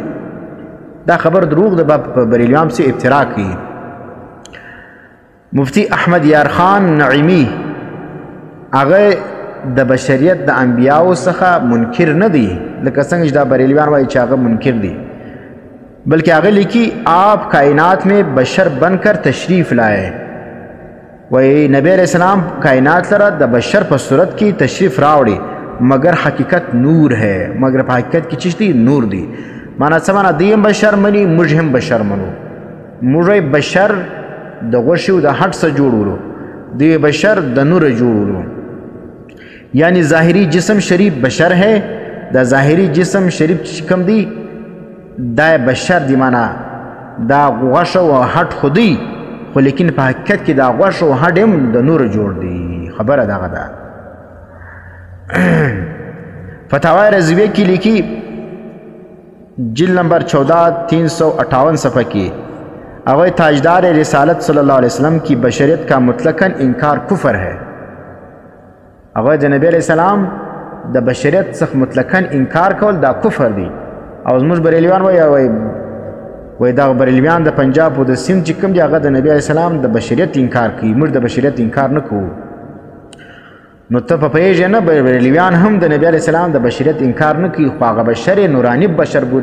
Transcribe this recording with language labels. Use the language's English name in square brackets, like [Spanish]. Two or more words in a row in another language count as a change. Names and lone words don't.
[Pashto] دا خبر دروغ ده، په بریلویان پسې ابترا کوي. مفتی احمد یار خان نعیمی هغه د بشریت د انبیاو څخه منکر نه دی لکه څنګه چې دا بریلویان وایي چې هغه منکر دی، بلکہ هغه لیکي [Urdu] آپ کائنات میں بشر بن کر تشریف لائے. [Pashto] وی نبی علیہ السلام کائنات لره د بشر په صورت کې تشریف راوړي، [Urdu] مگر حقیقت نور ہے، [Pashto] مگر په حقیقت کې چیز دی نور دی. مانا څه مانا دی هم بشر مني، موږ هم بشر منو. موږ بشر د غوښې او د هډ څخه جوړولو، دی بشر د نور جوړولو. [Urdu] یعنی ظاهری جسم شریف بشر ہے، [Pashto] دا ظاهری جسم شریف کم دی دا بشر دی، مانا دا غوښه او هډ خودی، خو لیکن په حقیقت کې دا غوښه او هډ هم د نور جوړ دی. خبره دغه ده. فتاوی رضویه کې لیکي جلد نمبر 14 358 صفحه کې هغه [Urdu] تاجدار رسالت صلی الله علیه وسلم کی بشریت کا مطلقاً انکار کفر ہے. [Pashto] هغه د نبی علیہ السلام د بشریت څخه مطلقاً انکار کول دا کفر دی. او زموږ بریلویان وایي دا بریلویان د پنجاب او د سند چې کوم دي هغه د نبی علیه السلام د بشریت انکار کوي، موږ د بشریت انکار نه کوو. نو ته په پوهېږې نه بریلویان هم د نبی علیه السلام د بشریت انکار نه کوي، خو هغه بشر نوراني بشر بولي.